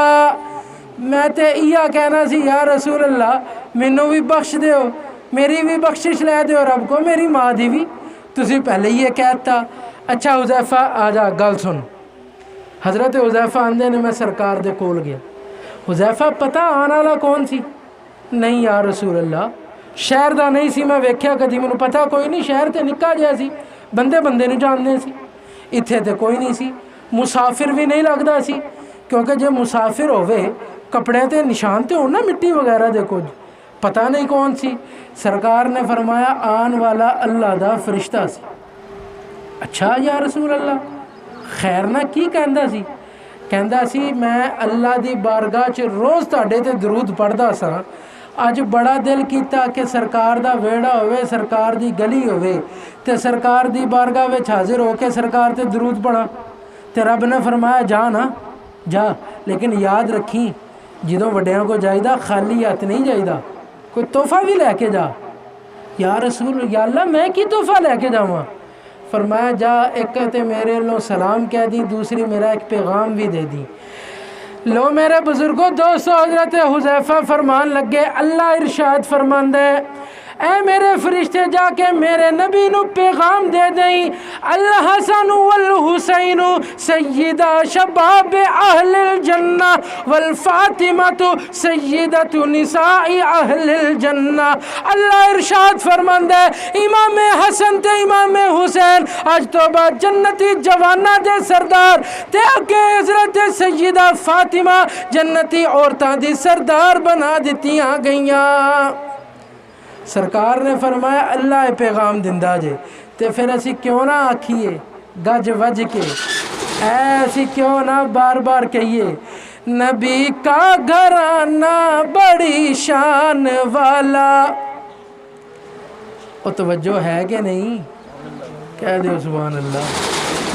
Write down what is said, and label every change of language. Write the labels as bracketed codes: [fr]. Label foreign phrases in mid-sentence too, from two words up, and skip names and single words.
[pa] میں تے یہ کہنا سی [ar] یا رسول اللہ [pa] مینوں بھی بخش دیو، میری بھی بخشش لے دیو رب کو، میری ماں دی بھی، تسی پہلے یہ کہتا۔ اچھا حذیفہ آ جا گل سن۔ حضرت حذیفہ آندے نے میں سرکار دے کول گیا، حذیفہ پتہ آنا والا کون سی؟ نہیں [ar] یا رسول اللہ [pa] شہر دا نہیں سی، میں ویکھیا کدی، مینوں پتہ کوئی نہیں، شہر تے نکا جیا سی، بندے بندے نوں جاننے سی، اتھے تے کوئی نہیں سی، مسافر بھی نہیں لگدا سی کیونکہ جے مسافر ہوئے کپڑے تے نشان تے ہونا مٹی وغیرہ دے کچھ، پتہ نہیں کون سی۔ سرکار نے فرمایا آن والا اللہ دا فرشتہ سی۔ اچھا [ar] یا رسول اللہ [pa] خیر نہ کی کہندا سی؟ کہندا سی میں اللہ دی بارگاہ چ روز تہاڈے تے درود پڑھدا سا، اج بڑا دل کیتا کہ سرکار دا ویڑا ہوئے، سرکار دی گلی ہوئے تے سرکار دی بارگاہ وچ حاضر ہو کے سرکار تے درود پڑھا۔ تے رب نے فرمایا جا نا جا، لیکن یاد رکھی جدوں وڈیاں کو جائیدا خالی ہاتھ نہیں جائیدا، کوئی تحفہ بھی لے کے جا۔ [ar] یا رسول یا اللہ [pa] میں کی تحفہ لے کے جاواں؟ فرمایا جا ایک تے میرے لو سلام کہہ دی، دوسری میرا ایک پیغام بھی دے دی۔ لو میرے بزرگوں دوستو، حضرت حذیفہ فرمان لگے اللہ ارشاد فرماندا ہے اے میرے فرشتے جا کے میرے نبی نو پیغام دے دیں [ar] الحسن والحسین سیدہ شباب اہل الجنہ والفاطمہ سیدۃ نساء اہل الجنہ۔ [pa] اللہ ارشاد فرماندا ہے امام حسن تے امام حسین اج تو بعد جنتی جواناں دے سردار تے اگے حضرت سیدہ فاطمہ جنتی عورتاں دی سردار بنا دتیاں گئیاں۔ سرکار نے فرمایا اللہ پیغام دندا جے تے پھر اسی کیوں نہ آکھیے گج وج کے، ایسی کیوں نہ بار بار کہیے [ur] نبی کا گھرانہ بڑی شان والا۔ [pa] او توجہ ہے کہ نہیں؟ کہہ دیو [ar] سبحان اللہ۔